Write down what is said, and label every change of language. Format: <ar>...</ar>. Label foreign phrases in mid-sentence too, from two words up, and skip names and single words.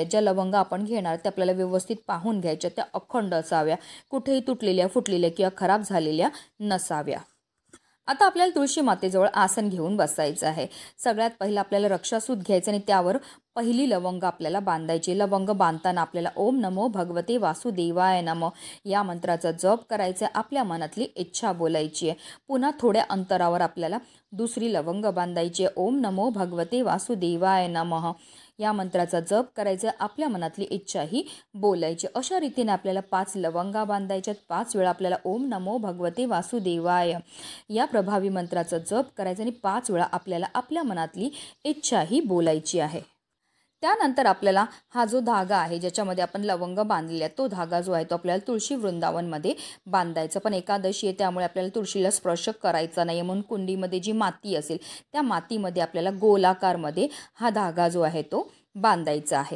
<mr>ज्या लवंगा आपण घेणार त्या आपल्याला व्यवस्थित पाहून घ्यायच्या, त्या अखंड असाव्या, कुठेही तुटलेल्या, फुटलेल्या किंवा खराब झालेल्या नसाव्या. आता आपल्याला तुळशी मातेजवळ आसन घेऊन बसायचं आहे. सगळ्यात पहिलं आपल्याला रक्षासूत घ्यायचं आणि त्यावर पहिली लवंग आपल्याला बांधायची. लवंग बांधताना आपल्याला</mr> <sa>ओम नमो भगवते वासुदेवाय नमः</sa> <mr>या मंत्राचा जप करायचा, आपल्या मनातली इच्छा बोलायची आहे. पुन्हा थोड्या अंतरावर आपल्याला दुसरी लवंग बांधायची आहे.</mr> <sa>ओम नमो भगवते वासुदेवाय नमः</sa> <mr>या मंत्राचा जप करायचा, आपल्या मनातली इच्छाही बोलायची. अशा रीतीने आपल्याला 5 लवंगा बांधायच्यात. 5 वेळा आपल्याला</mr> <sa>ओम नमो भगवते वासुदेवाय</sa> <mr>या प्रभावी मंत्राचा जप करायचा आणि 5 वेळा आपल्याला आपल्या मनातली इच्छाही बोलायची आहे. त्यानंतर आपल्याला हा जो धागा आहे ज्याच्यामध्ये आपण लवंग बांधलेला तो धागा जो आहे तो आपल्याला तुळशी वृंदावनमध्ये बांधायचा. पण एकादशी आहे त्यामुळे आपल्याला तुळशीला स्पर्श करायचा नाही, म्हणून कुंडीमध्ये जी माती असेल त्या मातीमध्ये आपल्याला गोलाकारमध्ये हा धागा जो आहे तो बांधायचा आहे.</mr>